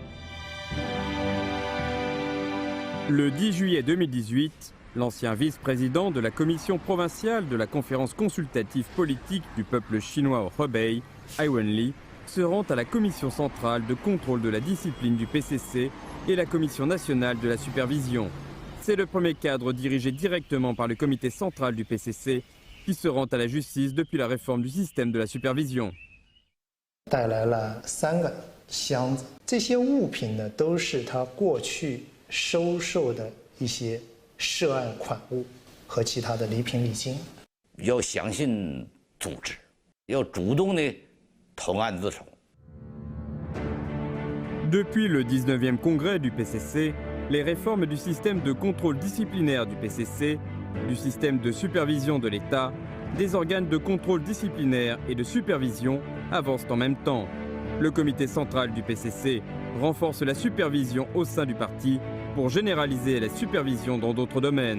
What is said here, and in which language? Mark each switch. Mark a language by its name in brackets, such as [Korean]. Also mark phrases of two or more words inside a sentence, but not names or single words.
[French] Le 10 juillet 2018, l'ancien vice-président de la commission provinciale de la conférence consultative politique du peuple chinois au Hebei, Ai Wenli, se rend à la commission centrale de contrôle de la discipline du PCC et la commission nationale de la supervision. C'est le premier cadre dirigé directement par le comité central du PCC qui se rend à la justice depuis la réforme du système de la supervision. [Chinese] 带来了3个箱子，这些物品呢都是他过去收受的一些涉案款物和其他的礼品礼金。要相信组织，要主动的投案自首。 [French] Depuis le 19e congrès du PCC, les réformes du système de contrôle disciplinaire du PCC, du système de supervision de l'État, des organes de contrôle disciplinaire et de supervision avancent en même temps. Le comité central du PCC renforce la supervision au sein du parti pour généraliser la supervision dans d'autres domaines.